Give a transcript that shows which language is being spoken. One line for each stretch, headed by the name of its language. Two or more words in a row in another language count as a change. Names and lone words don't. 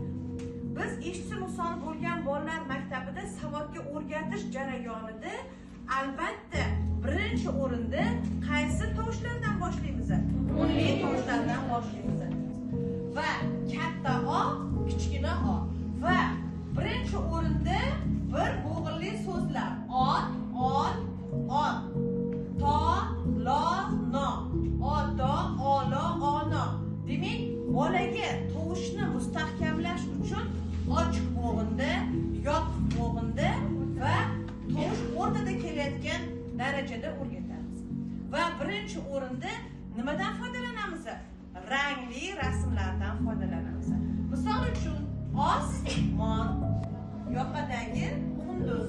Uzbek: Biz eshitish nuqsoni bo'lgan bolalar maktabida savodga o'rgatish jarayonida albatta birinchi o'rinda qaysi tovushlardan boshlaymiz? Unli tovushlardan boshlaymiz. Va katta O, kichkina O. Va birinchi o'rinda bir bo'g'inli so'zlar. Ot, ot, ot. To, lo, no. Oto, olo, ono. Demak, bolaga tovushni mustahkamlash uchun ochiq bo'g'inda, yopiq bo'g'inda va tovush o'rtada kelayotgan darajada o'rgatamiz. Va birinchi o'rinda nimadan foydalanamiz? Rangli rasmlardan foydalanamiz. Misol uchun osmon, yoqadagi qunduz.